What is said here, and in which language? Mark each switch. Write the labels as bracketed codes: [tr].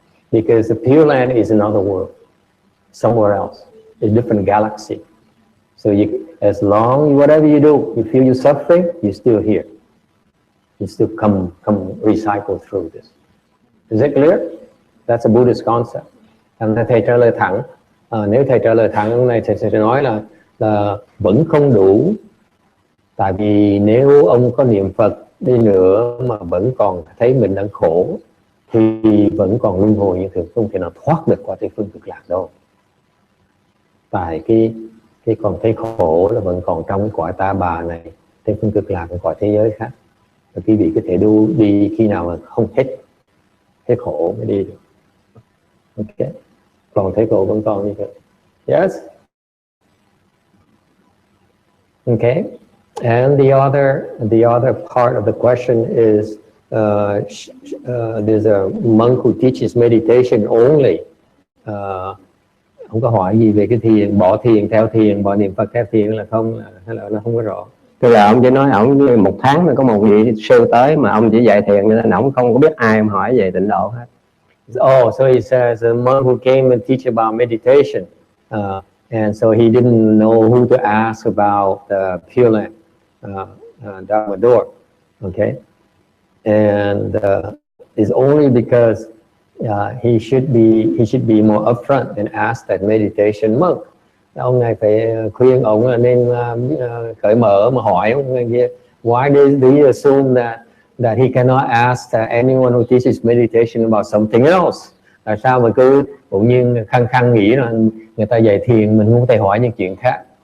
[en] Because the Pure Land is another world, somewhere else, a different galaxy. So as long whatever you do, you feel you're suffering, you're still here. You still come recycle through this. Is that clear? That's a Buddhist concept. [vi] Thầy trả lời thẳng. Nếu thầy trả lời thẳng này, thầy sẽ nói là vẫn không đủ Tại vì nếu ông có niệm Phật đi nữa mà vẫn còn thấy mình đang khổ thì vẫn còn luân hồi như thường, không thể nào thoát được qua Tây Phương Cực Lạc đâu. Tại cái còn thấy khổ là vẫn còn trong cái cõi ta bà này, Tây Phương Cực Lạc là cõi thế giới khác. Và quý vị có thể đi khi nào mà không hết khổ mới đi được. Ok, còn thấy khổ vẫn còn như vậy. [en] Yes. Okay. And the other part of the question is there's a monk who teaches meditation only. [vi] Không có hỏi gì về cái thiền, bỏ thiền theo thiền, bỏ niệm Phật theo thiền là không, hay là nó không có rõ. Tức là ông chỉ nói ông một tháng nó có một vị sư tới mà ông chỉ dạy thiền nên ông không có biết ai mà hỏi về tịnh độ hết. [en] Oh, so he says a monk who came and teach about meditation, and so he didn't know who to ask about Pure Land, Dharmador. Okay, and it's only because he should be more upfront and ask that meditation monk. [vi] Ông này phải khuyên ông là nên cởi mở mà hỏi ông kia. [en] Why do you assume that he cannot ask anyone who teaches meditation about something else? [vi] Tại sao mà cứ cũng như khăng nghĩ là người ta dạy thiền mình không thể hỏi những chuyện khác?